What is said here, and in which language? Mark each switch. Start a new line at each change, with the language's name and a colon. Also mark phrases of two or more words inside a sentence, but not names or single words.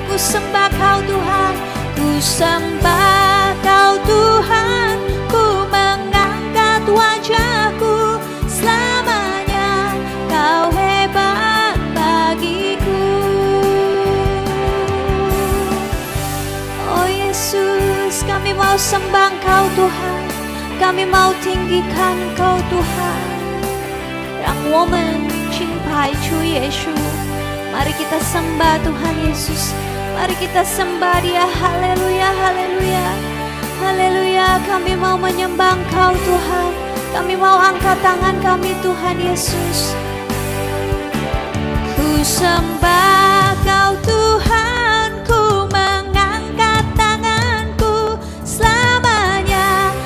Indonesian: Ku sembah Kau Tuhan, ku sembah Kau Tuhan, ku mengangkat wajahku selamanya. Kau hebat bagiku. Oh Yesus, kami mau sembah Kau Tuhan, kami mau tinggikan Kau Tuhan.
Chinese: 让我们敬拜主耶稣。
Indonesian: Mari kita sembah Tuhan Yesus. Mari kita sembah Dia. Haleluya, haleluya, haleluya. Kami mau menyembah Engkau Tuhan. Kami mau angkat tangan kami Tuhan Yesus. Ku sembah Kau Tuhan, ku mengangkat tanganku selamanya.